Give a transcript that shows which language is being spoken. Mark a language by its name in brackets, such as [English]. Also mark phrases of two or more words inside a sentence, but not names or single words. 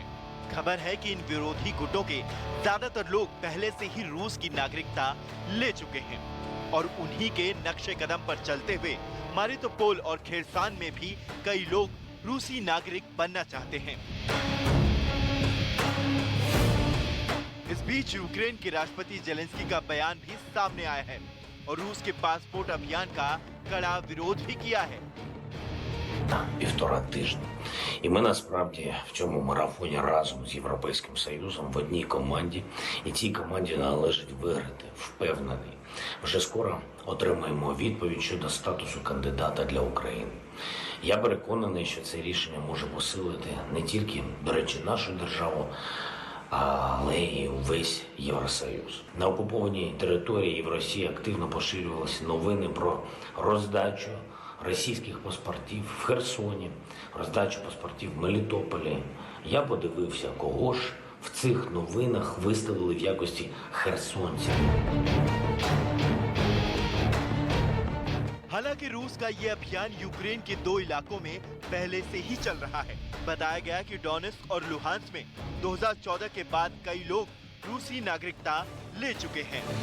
[Hindi] खबर है कि इन विरोधी गुटों के ज्यादातर लोग पहले से ही रूस की नागरिकता ले चुके हैं और उन्हीं के नक्शे कदम पर चलते हुए मारिउपोल और खेरसान में भी कई लोग रूसी नागरिक बनना चाहते हैं। इस बीच यूक्रेन के राष्ट्रपति जेलेंस्की का बयान भी सामने आया है और रूस के पासपोर्ट अभियान का कड़ा विरोध भी किया है। [Ukrainian] Півтора тижні. І ми насправді в цьому марафоні разом з Європейським Союзом в одній команді. І цій команді належить виграти, впевнений. Вже скоро отримаємо відповідь щодо статусу кандидата для України. Я переконаний, що це рішення може посилити не тільки, до речі, нашу державу, але і увесь Євросоюз. На окупованій території в Росії активно поширювалися новини про роздачу російських паспортів в Херсоні, роздачу паспортів в Мелітополі. Я подивився, кого ж в цих новинах виставили в якості херсонців. [Hindi] हालांकि रूस का ये अभियान यूक्रेन के 2 इलाकों में पहले से ही चल रहा है। बताया गया कि डोनेट्स्क और लुहांस्क में 2014 के बाद कई लोग रूसी नागरिकता ले चुके हैं।